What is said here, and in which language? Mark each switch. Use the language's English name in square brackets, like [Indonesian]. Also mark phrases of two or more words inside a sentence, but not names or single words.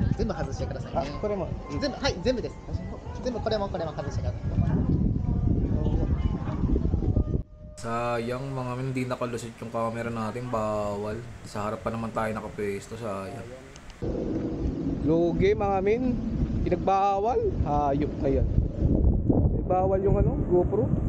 [Japanese] 全部外してくださいね。これも全部、はい、全部です。全部これも外してください。 [Filipino] Sayang mga men, hindi nakalusot yung camera natin, bawal. Sa harap pa naman tayo nakapwesto, sayang. Lugi mga men, pinagbawal. Hayop na yan. Bawal yung ano, GoPro.